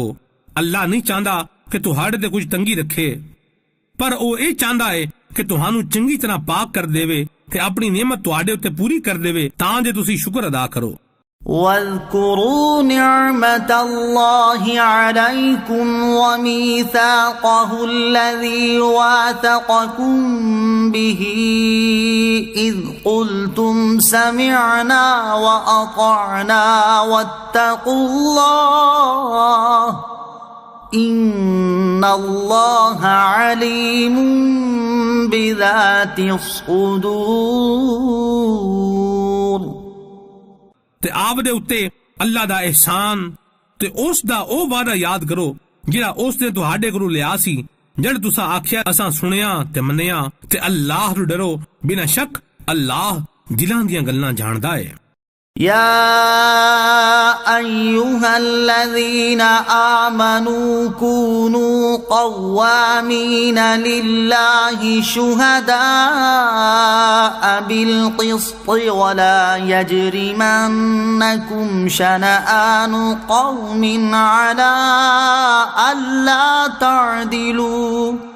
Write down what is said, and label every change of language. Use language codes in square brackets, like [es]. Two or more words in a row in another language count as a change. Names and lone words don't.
[pa] اللہ نہیں چاہتا کہ تہاڈے تے کجھ تنگی رکھے پر او یہ چاہتا ہے کہ تہانوں چنگی طرح پاک کر دیوے تے اپنی نعمت تہاڈے اتے پوری کر دیوے تاں جے تسی شکر ادا کرو. [ar] واذكروا نعمة الله عليكم وميثاقه الذي واثقكم به إذ قلتم سمعنا وأطعنا واتقوا الله إن الله عليم بذات الصدور [pa] تے آپدے اتے اللہ دا احسان تے اس دا او وعدہ یاد کرو جیہڑا اس نے تہاڈے کولوں لیا سی جد تساں آکھیا اساں سنیا تے منیا تے اللہ نوں ڈرو بنا شک اللہ دلاں دیاں گلاں جاندا ہے. [ar] يا أيها الذين آمنوا كونوا قوامين لله شهداء بالقسط ولا يجرمنكم شنآن قوم على ألا تعدلوا